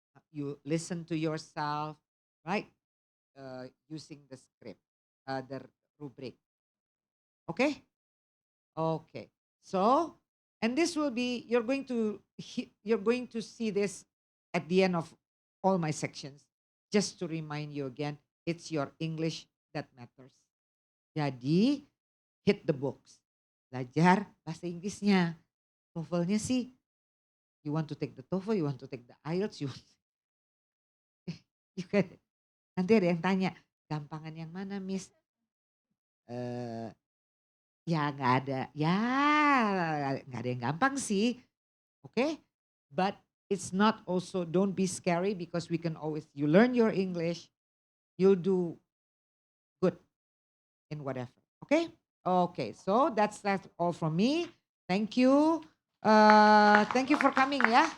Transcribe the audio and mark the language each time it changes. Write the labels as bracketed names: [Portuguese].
[English] You listen to yourself, right? Using the script, the rubric. Okay? Okay. So, and this will be, you're going to see this at the end of all my sections. Just to remind you again, it's your English that matters. Jadi, hit the books. [Indonesian] Belajar bahasa Inggrisnya. [English] TOEFL-nya sih, you want to take the TOEFL, you want to take the IELTS, you can, [Indonesian] nanti ada yang tanya, gampangan yang mana Miss? Ya nggak ada, ya nggak ada yang gampang sih. [English] Okay? But it's not also, don't be scary because we can always, you learn your English, you'll do good in whatever. Okay? Okay, so that's all from me. Thank you. Thank you for coming ya.